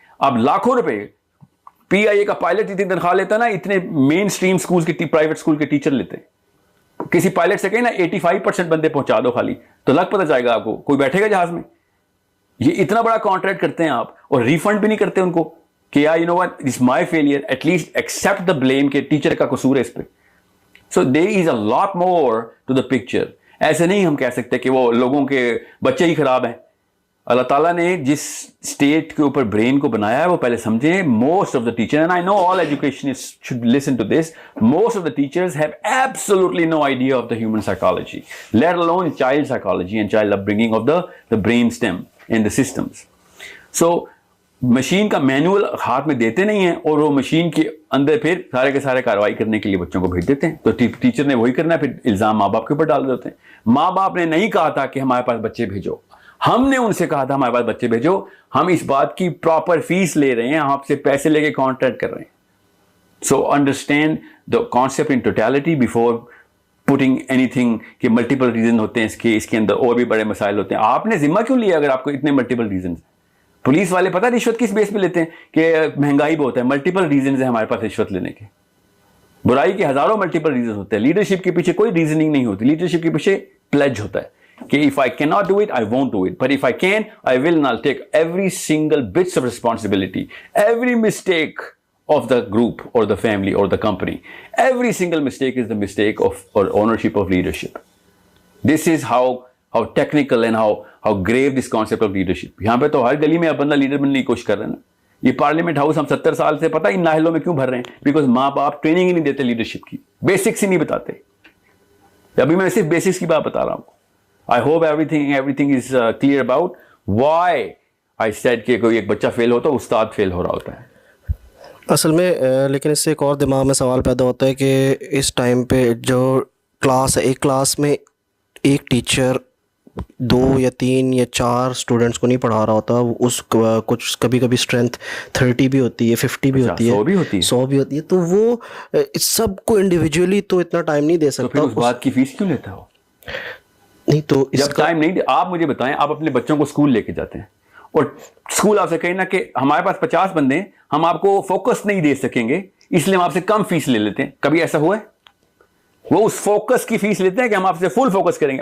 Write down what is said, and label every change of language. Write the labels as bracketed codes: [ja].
[ur] اب لاکھوں روپے پی آئی اے کا پائلٹ اتنی تنخواہ لیتا نا اتنے مین سٹریم سکول کے پرائیویٹ سکول کے ٹیچر لیتے. کسی پائلٹ سے کہیں نا 85% بندے پہنچا دو خالی تو لگ پتہ جائے گا آپ کو, کوئی بیٹھے گا جہاز میں. یہ اتنا بڑا کانٹریکٹ کرتے ہیں آپ اور ریفنڈ بھی نہیں کرتے ان کو کہ یار [en] you know what it's my failure, at least accept the blame [ur] کہ ٹیچر کا قصور ہے اس پہ. [en] So there is a lot more to the picture. [ur] ایسے نہیں ہم کہہ سکتے کہ وہ لوگوں کے بچے ہی خراب ہیں. اللہ تعالیٰ نے جس اسٹیٹ کے اوپر برین کو بنایا ہے وہ پہلے سمجھیں. [en] Most of the teacher, and I know all educationist should listen to this, most of the teachers have absolutely no idea of the human psychology, let alone child psychology and child upbringing of the brain stem in the systems. [ur] So machine کا manual ہاتھ میں دیتے نہیں ہیں اور وہ machine کے اندر پھر سارے کے سارے کارروائی کرنے کے لیے بچوں کو بھیج دیتے ہیں. تو ٹیچر نے وہی کرنا ہے, پھر الزام ماں باپ کے اوپر ڈال دیتے ہیں. ماں باپ نے نہیں کہا تھا کہ ہمارے پاس بچے بھیجو, ہم نے ان سے کہا تھا ہمارے پاس بچے بھیجو. ہم اس بات کی پراپر فیس لے رہے ہیں, آپ سے پیسے لے کے کانٹریکٹ کر رہے ہیں. [en] so understand the concept in totality before putting anything [ur] کہ ملٹیپل ریزن ہوتے ہیں اس کے اندر اور بھی بڑے مسائل ہوتے ہیں. آپ نے ذمہ کیوں لیا اگر آپ کو اتنے ملٹیپل ریزنز ہیں؟ پولیس والے پتہ رشوت کس بیس پہ لیتے ہیں کہ مہنگائی بہت ہے. ملٹیپل ریزنز ہیں ہمارے پاس رشوت لینے کے. برائی کے ہزاروں ملٹیپل ریزنز ہوتے ہیں. لیڈرشپ کے پیچھے کوئی ریزننگ نہیں ہوتی. لیڈرشپ کے پیچھے پلیج ہوتا ہے کہ [en] if I cannot do it, I won't do it. But if I can, I will not take every single bits of responsibility, every mistake of the group or the family or the company. Every single mistake is the mistake of or ownership of leadership. This is how technical and how grave this concept of leadership. [ur] یہاں پہ تو ہر گلی میں اب بندہ leader بننے کی کوشش کر رہے ہیں نا. یہ پارلیمنٹ ہاؤس ہم 70 سال سے پتہ ان ناحلوں میں کیوں بھر رہے ہیں؟ بیکاز ماں باپ ٹریننگ ہی نہیں دیتے لیڈرشپ کی, بیسکس ہی نہیں بتاتے. ابھی میں صرف بیسکس کی بات بتا رہا ہوں. [en] I hope everything is clear about why I said [ur] کہ کوئی ایک بچہ فیل ہوتا ہے استاد فیل ہو رہا ہوتا ہے. اصل میں لیکن اس سے ایک اور دماغ میں سوال پیدا ہوتا ہے کہ اس ٹائم پہ جو کلاس ہے, ایک کلاس میں ایک ٹیچر 2 یا 3 یا 4 اسٹوڈنٹس کو نہیں پڑھا رہا ہوتا. اس کچھ کبھی کبھی اسٹرینتھ 30 بھی ہوتی ہے, 50 بھی ہوتی ہے, 100 بھی ہوتی ہے. تو وہ سب کو انڈیویجولی تو اتنا ٹائم نہیں دے سکتا. تو پھر اس بات کی فیس کیوں لیتا ہو؟ نہیں تو جب ٹائم نہیں, آپ مجھے بتائیں, آپ اپنے بچوں کو اسکول لے کے جاتے ہیں اور اسکول آپ سے کہیں نا کہ ہمارے پاس 50 بندے ہیں, ہم آپ کو فوکس نہیں دے سکیں گے اس لیے ہم آپ سے کم فیس لے لیتے ہیں. کبھی ایسا ہوا ہے؟ وہ اس فوکس کی فیس لیتے ہیں کہ ہم آپ سے فل فوکس کریں گے.